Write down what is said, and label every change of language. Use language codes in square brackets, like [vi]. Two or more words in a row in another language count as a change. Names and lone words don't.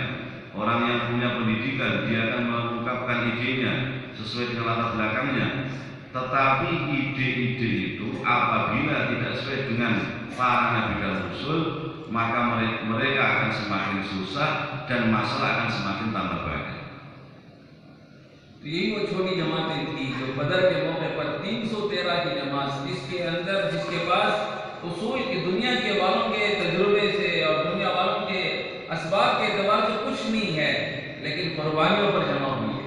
[id] Orang yang punya pendidikan, dia akan mengungkapkan idenya sesuai dengan latar belakangnya. Tetapi ide-ide itu apabila tidak sesuai dengan para nabi dan rasul, maka mereka akan semakin susah dan masalah akan semakin tambah banyak. [ur] تو یہی وہ چھوٹی جماعتیں تھی جو بدر کے موقع پر 313 کی جماعت، جس کے اندر جس کے پاس اصول کی دنیا کے والوں کے تجربے سے اور دنیا والوں کے اسباب کے اعتبار سے کچھ نہیں ہے، لیکن قربانیوں پر جمع ہوئی ہے.